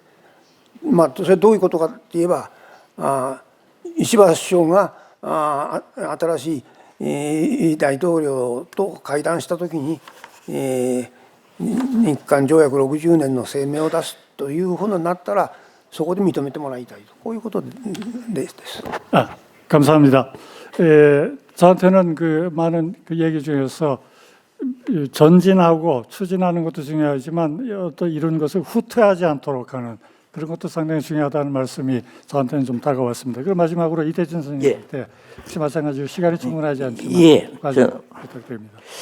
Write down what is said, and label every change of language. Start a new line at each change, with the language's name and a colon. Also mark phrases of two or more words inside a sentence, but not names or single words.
Japanese: それはどういうことかといえば石破首相が新しい大統領と会談したときに、日韓条約60年の声明を出すというふうになったらそこで認めてもらいたいとこういうことです。
Korean: 감사합니다. 저한테는 그 많은 그 얘기 중에서 전진하고 추진하는 것도 중요하지만 또 이런 것을 후퇴하지 않도록 하는 그런 것도 상당히 중요하다는 말씀이 저한테는 좀 다가왔습니다. 그리고 마지막으로 이대진 선생님한테 혹시 마찬가지로 시간이 충분하지 않지만 마지막 부탁드립니다.